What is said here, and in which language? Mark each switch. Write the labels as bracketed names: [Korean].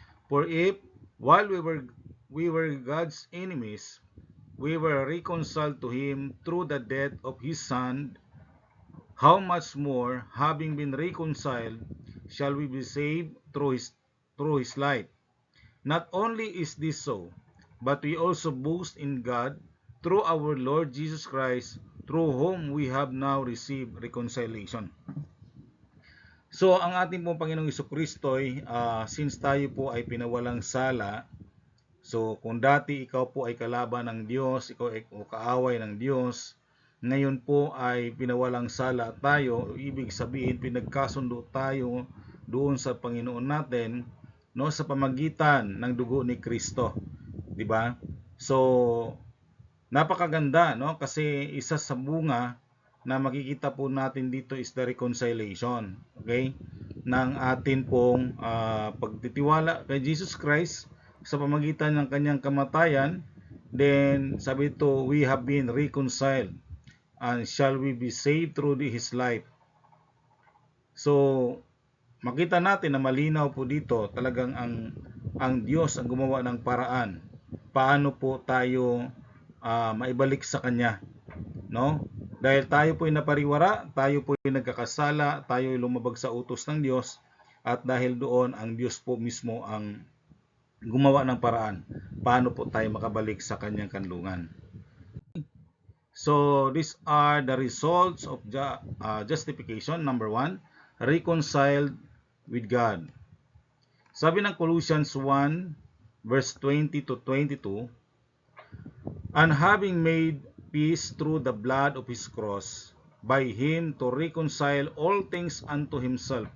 [English] For if, while we were God's enemies, we were reconciled to Him through the death of His Son, how much more, having been reconciled, shall we be saved through His life? Not only is this so, but we also boast in God through our Lord Jesus Christ, through whom we have now received reconciliation. [Filipino] So, ang ating pong Panginoong Jesucristo, since tayo po ay pinawalang sala, so kung dati ikaw po ay kalaban ng Diyos, ikaw ay kaaway ng Diyos, ngayon po ay pinawalang sala tayo, ibig sabihin pinagkasundo tayo doon sa Panginoon natin, no, sa pamagitan ng dugo ni Kristo, di ba? So, napakaganda, no, kasi isa sa bunga na makikita po natin dito [English] is the reconciliation, [Filipino] okay, ng atin pong pagtitiwala kay Jesus Christ sa pamagitan ng kanyang kamatayan. [English] Then [Filipino] sabi ito, [English] we have been reconciled and shall we be saved through His life. [Filipino] So makita natin na malinaw po dito talagang ang Diyos ang gumawa ng paraan paano po tayo maibalik sa Kanya, no? Dahil tayo po ay napariwara, tayo po ay nagkakasala, tayo ay lumabag sa utos ng Diyos, at dahil doon ang Diyos po mismo ang gumawa ng paraan paano po tayo makabalik sa Kanyang kanlungan. [English] So these are the results of justification. Number 1, reconciled with God. [Filipino] Sabi ng [English] Colossians 1 verse 20 to 22, and having made peace through the blood of His cross, by Him to reconcile all things unto Himself.